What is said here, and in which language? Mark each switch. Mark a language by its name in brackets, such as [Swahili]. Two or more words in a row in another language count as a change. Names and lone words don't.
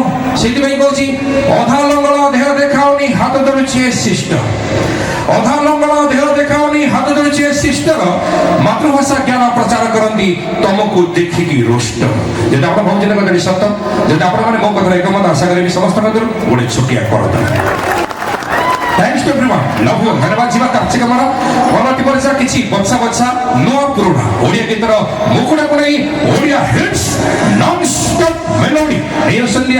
[Odia] ସେଇଥିପାଇଁ କହୁଛି ଅଧା ଲଙ୍ଗଳ ଦେହ ଦେଖାଉନି ହାତ ଧରୁଛି ଏ ସିଷ୍ଟର, ଅଧା ଲଙ୍ଗଳ ଦେହ ଦେଖାଉନି ହାତ ଧରୁଛି ଏ ସିଷ୍ଟର, ମାତୃଭାଷା ଜ୍ଞାନ ପ୍ରଚାର କରନ୍ତି ତମକୁ ଦେଖିକି ରୋଷ୍ଟ। ଯଦି ଆପଣ ଭାବୁଛନ୍ତି କଥାଟି ସତ, ଯଦି ଆପଣମାନେ ମୋ କଥାରେ ଏକମତ, ଆଶା କରିବି ସମସ୍ତଙ୍କ ଭିତରୁ ଗୋଟେ ଛୋଟିଆ କରଦା। [English] Thanks to everyone. Love you. [Odia] ଧନ୍ୟବାଦ। ଯିବା କାର୍ଯ୍ୟକ୍ରମର ପରବର୍ତ୍ତୀ ପରିଚୟ କିଛି ବଛା ବଛା ନୂଆ ପୁରୁଣା ଓଡ଼ିଆ ଗୀତର ମୁକୁଟାକୁ ନେଇ ଓଡ଼ିଆ ହିଟ୍ସ ନନ୍ ଷ୍ଟପ୍ ମେଲୋଡି।